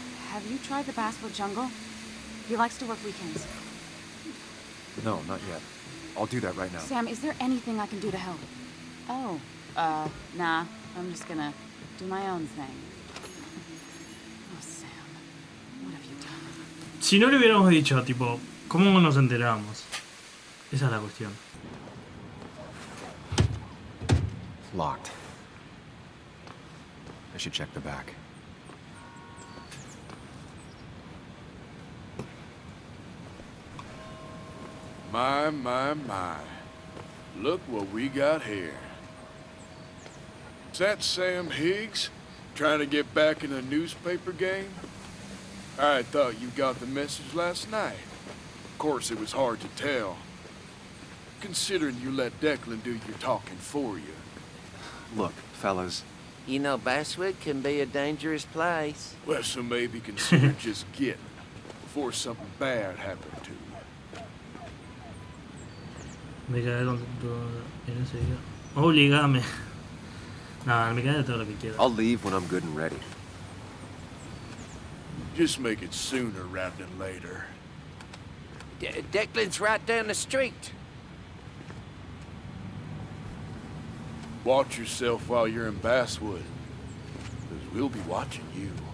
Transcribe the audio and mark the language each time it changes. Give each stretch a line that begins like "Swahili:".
English: Have you tried the Basswood Jungle? He likes to work weekends. No, not yet. I'll do that right now. Sam, is there anything I can do to help? Oh, nah. I'm just gonna do my own thing. Oh, Sam, what have you done?
Spanish: Si no le hubiéramos dicho, tipo, ¿cómo nos enteramos? Esa es la cuestión.
English: Locked. I should check the back. My, my. Look what we got here. Is that Sam Higgs? Trying to get back in the newspaper game? I thought you got the message last night. Of course, it was hard to tell. Considering you let Declan do your talking for you. Look, fellas. You know, Basswood can be a dangerous place. Well, so maybe consider just getting before something bad happened to you.
Spanish: Me cagué con todo en ese día. Obligame. Nada, me cagué de todo lo que quiera.
English: I'll leave when I'm good and ready. Just make it sooner rather than later. Declan's right down the street. Watch yourself while you're in Basswood, because we'll be watching you.